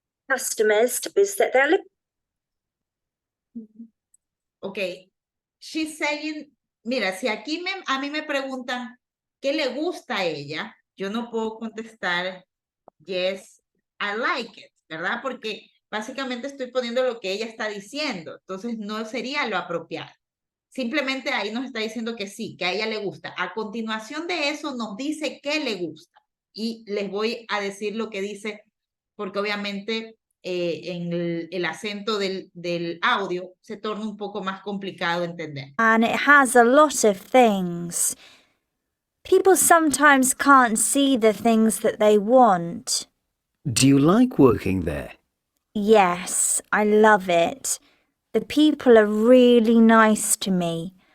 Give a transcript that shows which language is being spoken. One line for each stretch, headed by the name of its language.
English: Customers to visit their Okay, she's saying,
Spanish: mira, si aquí a mí me preguntan qué le gusta a ella, yo no puedo contestar,
English: yes, I like it,
Spanish: ¿verdad? Porque básicamente estoy poniendo lo que ella está diciendo, entonces no sería lo apropiado. Simplemente ahí nos está diciendo que sí, que a ella le gusta. A continuación de eso nos dice que le gusta. Y les voy a decir lo que dice, porque obviamente en el acento del audio se torna un poco más complicado entender.
English: And it has a lot of things. People sometimes can't see the things that they want. Do you like working there? Yes, I love it. The people are really nice to me.